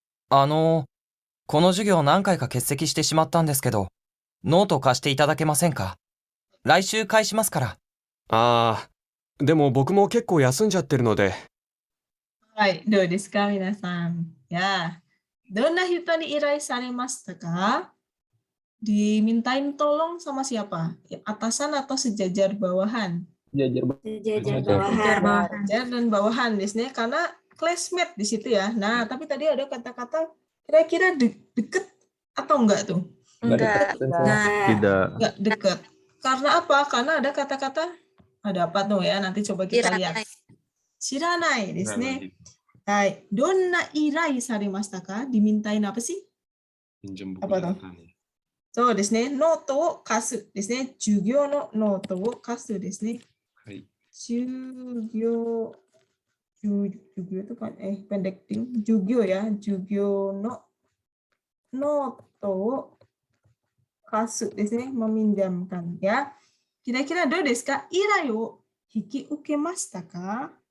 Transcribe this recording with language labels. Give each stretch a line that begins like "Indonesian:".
Japanese: この授業何回か欠席してしまったんですけど、ノート貸していただけませんか？来週返しますから。ああ、でも僕も結構休んじゃってるので。はい、どうですか皆さん。Ya, どんな人に依頼されましたか?
Indonesian: Dimintain tolong sama siapa? Atasan atau sejajar bawahan? Sejajar Sejajar bawahan. Sejajar dan bawahan di sini karena classmate di situ ya. Nah, tapi tadi ada kata-kata kira-kira deket atau enggak tuh? Enggak. Tidak. Enggak deket. Karena apa? Karena ada kata-kata ada apa tuh ya? Nanti coba kita lihat.
Japanese: Shiranai desu ne. Hai, donna irai saremashita ka?
Indonesian: Dimintain apa sih? Pinjam buku Apa tuh? catatan ya.
Japanese: そうですね。ノートを貸すですね。授業のノートを貸すですね。はい。
Indonesian: 授業itu kan pendek ding.
Japanese: Jugyo ya. Jugyo no noto wo kasu desu ne.
Indonesian: Meminjamkan ya.
Japanese: Kira-kira do desu ka? Irai wo hiki ukemashita ka?